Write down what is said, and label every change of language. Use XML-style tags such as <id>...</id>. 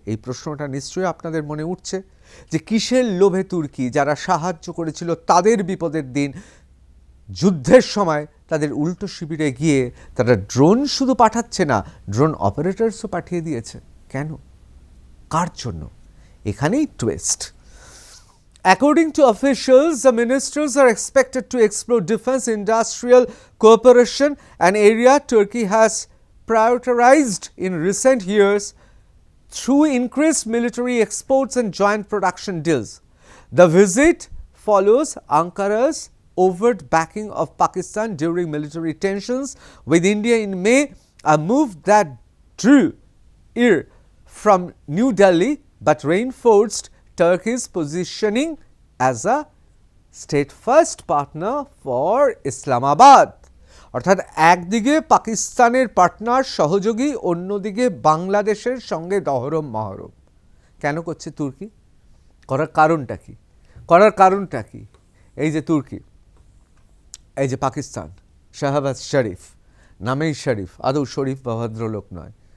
<bn>এই প্রশ্নটা নিশ্চয়ই আপনাদের মনে উঠছে যে কিসের লোভে তুর্কি, যারা সাহায্য করেছিল তাদের বিপদের দিন, যুদ্ধের সময় তাদের উল্টো শিবিরে গিয়ে তারা ড্রোন শুধু পাঠাচ্ছে না, ড্রোন অপারেটরসও পাঠিয়ে দিয়েছে। কেন, কার জন্য? এখানেই twist.</bn> <en>According to officials, the ministers are expected to explore defense industrial cooperation, an area Turkey has prioritized in recent years through increased military exports and joint production deals. The visit follows Ankara's overt backing of Pakistan during military tensions with India in May, a move that drew ire from New Delhi but reinforced Turkey's positioning as a state first partner for Islamabad,</en> <bn>অর্থাৎ একদিকে পাকিস্তানের partner সহযোগী, অন্যদিকে বাংলাদেশের সঙ্গে দহরম মহরম। কেন করছে তুর্কি? করার কারণটা কি? এই যে তুর্কি, এই যে পাকিস্তান, শাহবাজ শরীফ, নামেই শরীফ, আদৌ শরীফ বা ভদ্রলোক নয়।</bn>